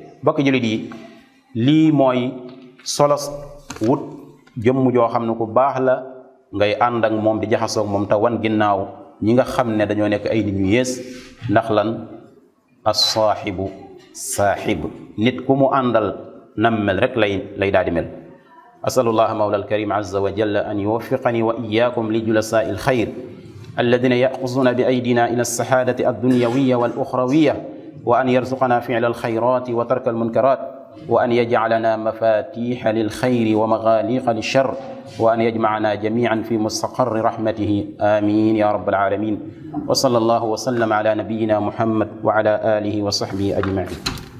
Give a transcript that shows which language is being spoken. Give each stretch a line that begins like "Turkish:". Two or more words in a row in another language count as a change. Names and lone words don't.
Wolof: mbokki jullit yi lii mooy solos wut jëmm joo xam ne ku baax la, ngay ànd ak moom di jaxasoog moom te wan ginnaaw ñi nga xam ne dañoo nekk ay nit ñu yées. ndax lan?
Arabic: الصاحب صاحب,
Wolof: nit ku mu àndal nam mel rek lay daal di mel.
Arabic: أسأل الله المولى الكريم عز وجل أن يوفقني وإياكم لجلساء الخير الذين يأخذون بأيدينا إلى السعادة الدنيوية والأخروية، وأن يرزقنا فعل الخيرات وترك المنكرات، وأن يجعلنا مفاتيح للخير ومغاليق للشر، وأن يجمعنا جميعا في مستقر رحمته. آمين يا رب العالمين. وصلى الله وسلم على نبينا محمد وعلى آله وصحبه أجمعين.